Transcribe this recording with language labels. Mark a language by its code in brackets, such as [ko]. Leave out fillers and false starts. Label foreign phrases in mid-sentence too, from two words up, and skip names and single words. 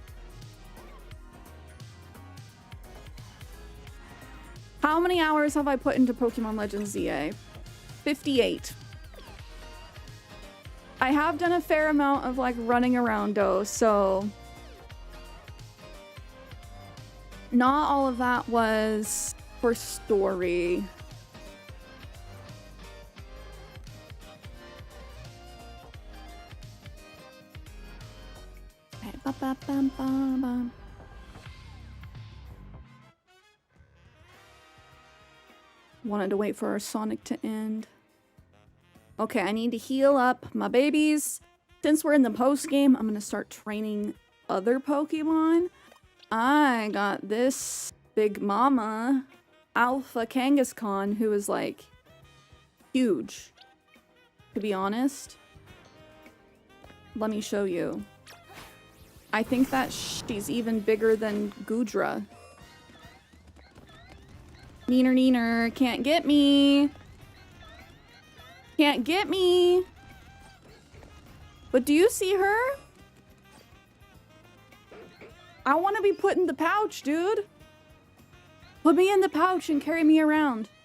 [en] How many hours have I put into Pokemon Legends ZA? 58. I have done a fair amount of like running around though, so not all of that was for story. Okay, ba ba bam bam bam. Wanted to wait for our Sonic to end. Okay, I need to heal up my babies. Since we're in the post game, I'm gonna start training other Pokemon. I got this big mama, Alpha Kangaskhan, who is like huge, to be honest. Let me show you. I think that she's even bigger than Gudra. Neener, neener, can't get me. Can't get me. But do you see her? I want to be put in the pouch, dude. Put me in the pouch and carry me around.